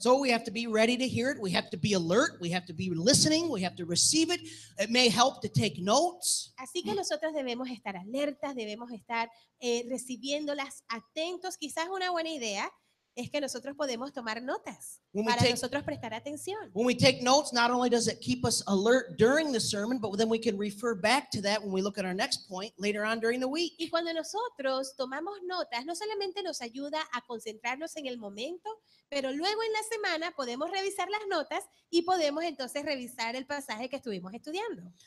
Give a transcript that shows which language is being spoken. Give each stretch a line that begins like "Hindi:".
English: So we have to be ready to hear it. We have to be alert. We have to be listening. We have to receive it. It may help to take notes.
Spanish: Así que nosotros debemos estar alertas, debemos estar recibiéndolas, atentos. Quizás una buena idea es que nosotros podemos tomar notas para nosotros prestar atención.
English: When we take notes, not only does it keep us alert during the sermon, but then we can refer back to that when we look at our next point later on during the week.
Spanish: Y cuando nosotros tomamos notas, no solamente nos ayuda a concentrarnos en el momento, pero luego en la semana podemos revisar las notas y podemos entonces revisar el pasaje que estuvimos estudiando.